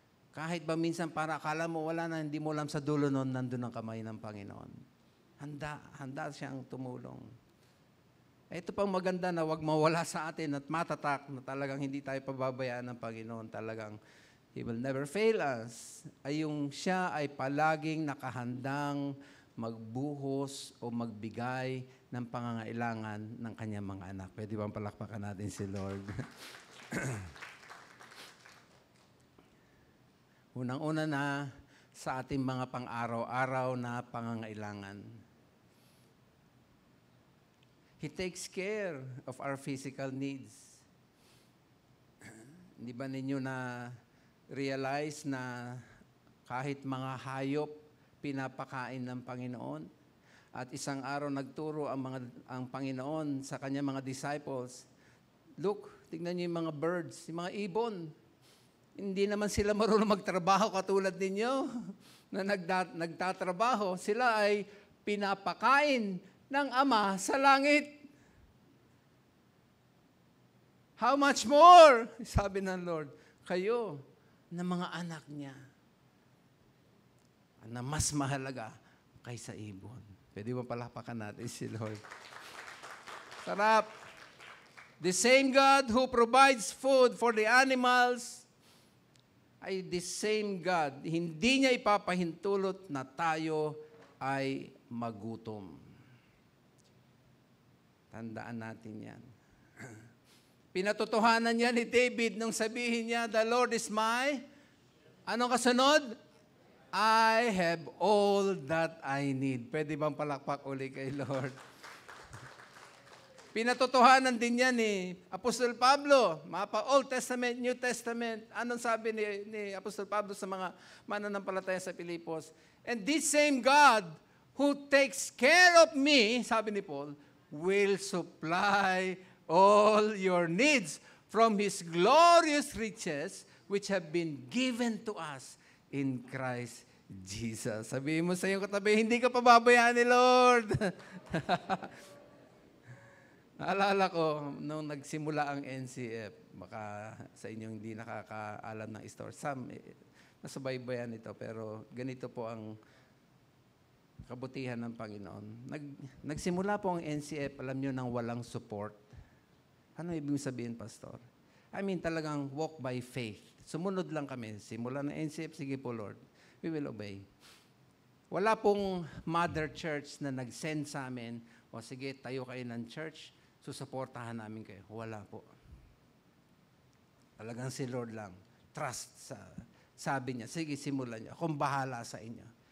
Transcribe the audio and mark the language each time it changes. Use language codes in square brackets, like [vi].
[tl] Kahit ba minsan para akala mo wala na, hindi mo alam sa dulo noon, nandun ang kamay ng Panginoon. Handa siyang tumulong. Ito pang maganda na wag mawala sa atin at matatak na talagang hindi tayo pababayaan ng Panginoon. [en] Talagang He will never fail us. [tl] Ay yung siya ay palaging nakahandang magbuhos o magbigay ng pangangailangan ng kanyang mga anak. Pwede bang palakpakan natin si Lord? Unang-una na sa ating mga pang-araw-araw na pangangailangan. [en] He takes care of our physical needs. [tl] Hindi ba ninyo na realize na kahit mga hayop, pinapakain ng Panginoon? At isang araw nagturo ang Panginoon sa kanyang mga disciples, look, tignan niyo yung mga birds, yung mga ibon. Hindi naman sila marunong magtrabaho katulad ninyo na nagtatrabaho. Sila ay pinapakain ng Ama sa langit. [en] How much more? [tl] Sabi ng Lord, kayo na mga anak niya na mas mahalaga kaysa ibon. Pwede ba palakpakan natin si Lord? Sarap. [en] The same God who provides food for the animals [tl] ay [en] the same God. [tl] Hindi niya ipapahintulot na tayo ay magutom. Tandaan natin yan. Pinatotohanan niya ni David nung sabihin niya, [en] the Lord is my, [tl] anong kasunod? [en] I have all that I need. [tl] Pwede bang palakpak uli kay Lord? Pinatotohanan din yan ni Apostol Pablo. Mapa Old Testament, New Testament. Anong sabi ni Apostol Pablo sa mga mananampalataya sa Pilipos? [en] And this same God who takes care of me, [tl] sabi ni Paul, [en] will supply all your needs from His glorious riches which have been given to us in Christ Jesus. [tl] Sabihin mo sa iyong katabi, hindi ka pababayaan ni Lord. Naalala ko, nung nagsimula ang NCF, baka sa inyong hindi nakakaalam ng story, nasubaybayan ito, pero ganito po ang kabutihan ng Panginoon. Nagsimula po ang NCF, alam nyo, nang walang support. Ano ibig sabihin, Pastor? [en] I mean, talagang walk by faith. [tl] Sumunod lang kami. Simula ng NCF, sige po, Lord. [en] We will obey. [tl] Wala pong mother church na nag-send sa amin, o sige, tayo kayo ng church, susuportahan namin kayo. Wala po. Talagang si Lord lang. Trust sa sabi niya, sige, simulan niyo. Akong bahala sa inyo.